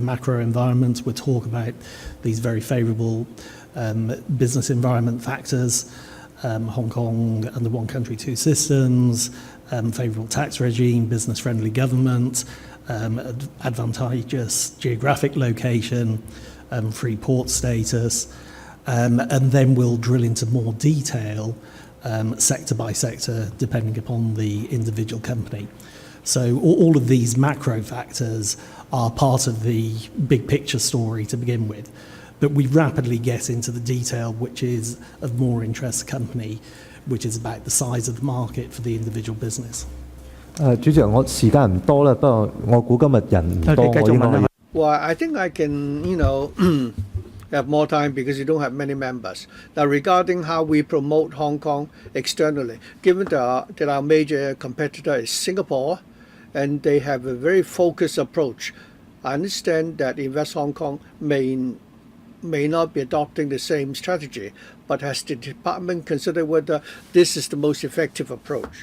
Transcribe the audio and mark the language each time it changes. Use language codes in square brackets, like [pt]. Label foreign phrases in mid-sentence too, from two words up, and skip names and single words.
[en] macro environment, we'll talk about these very favourable business environment factors, Hong Kong under one country, two systems, favourable tax regime, business-friendly government, advantageous geographic location, free port status, and then we'll drill into more detail sector by sector depending upon the individual company. So all of these macro factors are part of the big picture story to begin with, but we rapidly get into the detail which is of more interest to the company, which is about the size of the market for the individual business. [yue] 主席，我時間唔多啦，不過我估今日人唔多，我應該可以。 [en] Well, I think I can, have more time because you don't have many members. Now, regarding how we promote Hong Kong externally, given that our major competitor is Singapore, and they have a very focused approach, I understand that Invest Hong Kong may not be adopting the same strategy, but has the department considered whether this is the most effective approach?